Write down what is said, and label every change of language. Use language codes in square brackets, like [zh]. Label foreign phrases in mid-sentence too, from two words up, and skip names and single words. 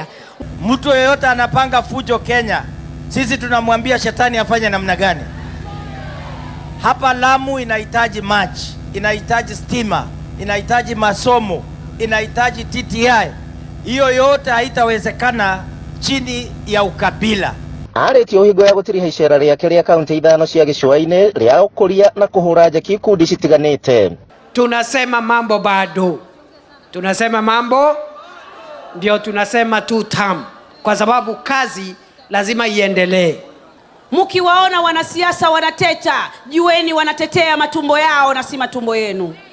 [sw] Mtu yeyote anapanga fujo Kenya, sisi tunamwambia shetani afanye namna gani? Hapa Lamu inahitaji maji, inahitaji stima, inahitaji masomo, inahitaji TTI. Hiyo yote haitawezekana chini ya ukabila. [ki] Aretio higo ya gutiriha icera riake ria kaunti ithano cia gicua-ini ria ukuria na kuhura njeki ikundi citiganite. [sw] Tunasema mambo bado. Tunasema mambo ndio tunasema [en] two term, [sw] kwa sababu kazi lazima iendelee. Mkiwaona wanasiasa wanateta, jueni wanatetea matumbo yao na si matumbo yenu.